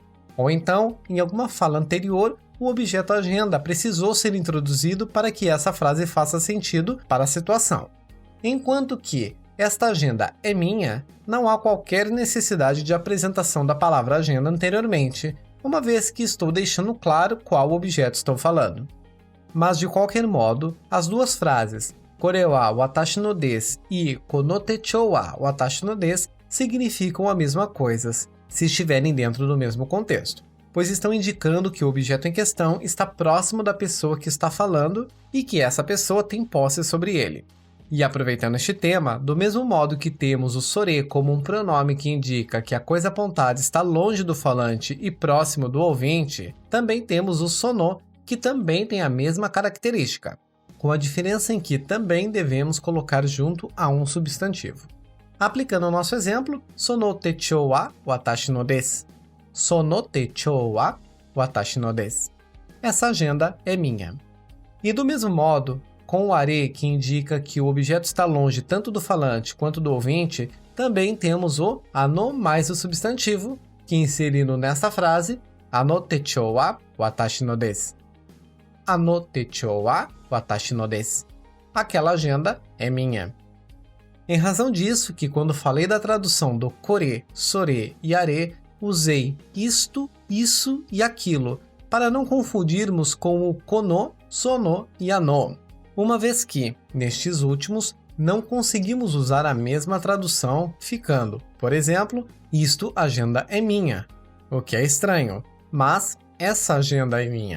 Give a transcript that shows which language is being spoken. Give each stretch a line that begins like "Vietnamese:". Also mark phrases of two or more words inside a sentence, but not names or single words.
Portuguese: Ou então, em alguma fala anterior, o objeto agenda precisou ser introduzido para que essa frase faça sentido para a situação. Enquanto que esta agenda é minha, não há qualquer necessidade de apresentação da palavra agenda anteriormente, uma vez que estou deixando claro qual objeto estou falando. Mas de qualquer modo, as duas frases
Japanese: これは私のです
Portuguese: e
Japanese: この手帳は私のです
Portuguese: significam a mesma coisa, se estiverem dentro do mesmo contexto, pois estão indicando que o objeto em questão está próximo da pessoa que está falando e que essa pessoa tem posse sobre ele. E aproveitando este tema, do mesmo modo que temos o sore como um pronome que indica que a coisa apontada está longe do falante e próximo do ouvinte, também temos o sono, que também tem a mesma característica, com a diferença em que também devemos colocar junto a um substantivo. Aplicando o nosso exemplo,
Japanese: その手帳は私のです. その手帳は私のです.
Portuguese: Essa agenda é minha. E do mesmo modo, com o are, que indica que o objeto está longe tanto do falante quanto do ouvinte, também temos o ano mais o substantivo, que inserindo nesta frase,
Japanese: あの手帳は私のです. あの手帳は私のです.
Portuguese: Aquela agenda é minha. Em razão disso, que quando falei da tradução do kore, sore e are, usei isto, isso e aquilo, para não confundirmos com o kono, sono e ano. Uma vez que, nestes últimos, não conseguimos usar a mesma tradução, ficando, por exemplo, isto agenda é minha, o que é estranho, mas essa agenda é minha.